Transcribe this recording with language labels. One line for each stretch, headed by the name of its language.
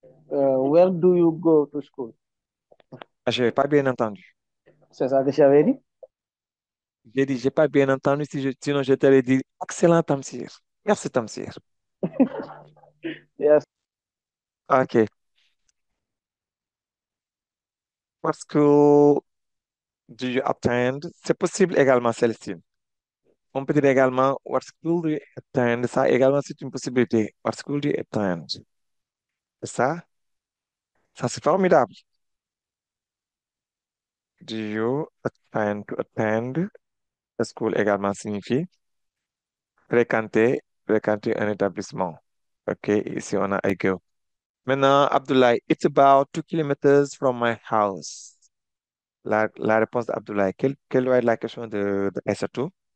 English: Where do you go to school?
French: Ah, je n'ai pas bien entendu. C'est ça que j'avais dit. J'ai dit, j'ai pas bien entendu, sinon je t'aurais dit, excellent Tamsir. Merci Tamsir.
English: Yes. OK. What school do you attend?
French: C'est possible également, Célestine. On peut dire également,
English: what school do you attend?
French: Ça également, c'est une possibilité.
English: What school do you attend?
French: Ça c'est formidable.
English: Do you attend? To attend.
French: La school également signifie fréquenter un établissement. OK, ici on a
English: I go.
French: Maintenant,
English: Abdoulaye, it's about 2 kilometers from my house.
French: La réponse d'Abdoulaye, quelle doit être la question de Aïssatou?